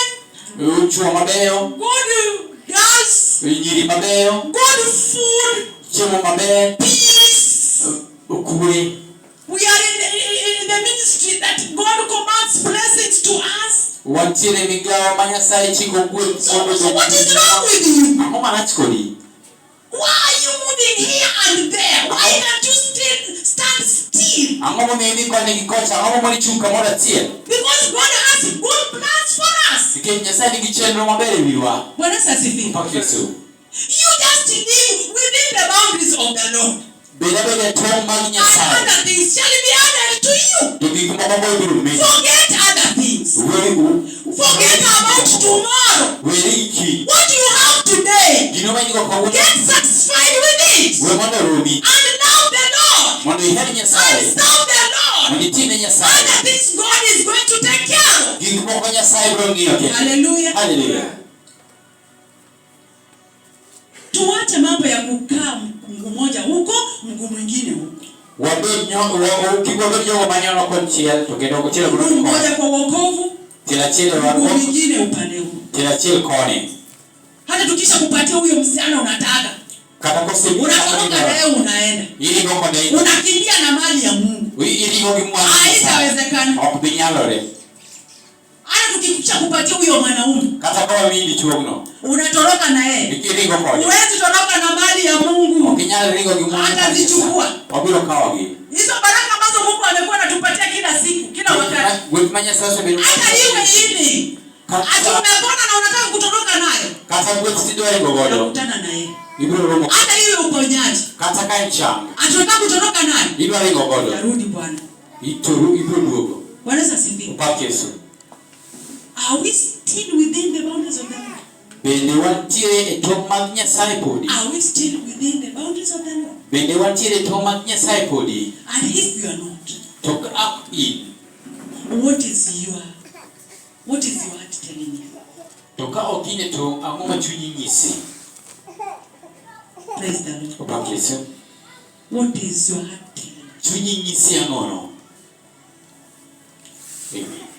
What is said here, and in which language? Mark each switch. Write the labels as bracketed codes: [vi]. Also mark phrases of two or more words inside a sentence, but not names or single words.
[luo] Chuo mabeyo. [en] good girls, [luo] Nyiri mabeyo. [en] good food, [luo] Chiemo mabeyo. [en] peace. [luo] Kwe. [en] We are in the ministry that God commands blessings to us. [luo] Wantiere migawo ma Nyasaye chiko kwe. [en] So what is wrong with you? [luo] Ang'o manachikoni? [en] Why are you moving here and there? Why can't you stand still? [luo] Ang'o momiyo idhi koni gi kocha? Ang'o momiyo ichung' kamoro achiel? [en] Because God has good plans for us. [luo] Nikech Nyasaye nigi chenro maber e wiwa. [sw] Bwana asifiwe. [luo] Pak Yesu. [en] You just live within the boundaries of the Lord. [luo] Beda beda tong mag [en] And [luo] Nyasaye. [en] other things shall be added to you. [luo] To gik moko biro medi. [en] Forget other things. Forget about tomorrow. [luo] Weri iki. [en] What you have today, [luo] Gino ma in-go kawuono. [en] get satisfied with it. [luo] We mondo oromi. [en] And love the Lord. [luo] Mondo iher [en] And [luo] Nyasaye. [en] serve the Lord. [luo] Mondo itine Nyasaye. [en] Other things God is going to take care of. [luo] Gik moko Nyasaye biro ng'iyo kendo. [en] Hallelujah. Hallelujah. [sw] Tuache mambo ya kukaa mguu mmoja huko, mguu mwingine huko. [luo] Wabed jogo manyono konchiel to kendo kochielo [sw] Mguu mmoja kwa wokovu, [luo] tiel achiel [sw] mguu [luo] warruok, [sw] mwingine upande huu. [luo] tiel achiel koni. [sw] Hata tukisha kupatia huyo msichana unataka, [luo] Kata [sw] unatoka naye unaenda. [luo] irigo kode [sw] Unakimbia na mali ya Mungu. [luo] irigo gi mwandu. [sw] Haitawezekana. [luo] Ok bi nyalore. [sw] Hata tukikisha kupatia huyo mwanaume, [luo] Kata kwa mindi chuogno. [sw] unatoroka na yeye. [luo] Irigo kode. [sw] Huwezi toroka na mali ya Mungu. [luo] Ok nyal rigo gi mwandu. [sw] Hata zichukua. [luo] Obiro kawogi. [sw] Hizo baraka ambazo Mungu amekuwa anatupatia kila siku, kila wakati. [luo] Gweth ma Nyasaye osebedo. [sw] Hata iwe hivi. Ati umepona na unataka kutoroka nayo. [luo] Kata gweth tidwari go godo. [sw] Unakutana na yeye. [luo] Ibiro romo. [sw] Hata iwe uponyaji. [luo] Kata ka en chang. [sw] Ati unataka kutoroka nayo. [luo] Idwari go godo. [sw] Tarudi Bwana. [luo] Ibiro duogo. [sw] Bwana asifiwe. [luo] Pak Yesu. [en] Are we still within the boundaries of the Lord? [luo] Bende wantiere e tong' mag Nyasaye podi. [en] Are we still within the boundaries of the Lord? [luo] Bende wantiere e tong' mag Nyasaye podi. [en] And if you are not, [luo] To ka in. [en] what is your heart telling you? [luo] To ka ok in e tong', ang'o ma chunyi nyisi? [en] Praise the Lord. [luo] Pak Yesu. [en] What is your heart telling you? [luo] Chunyi nyisi ang'ono? Amen.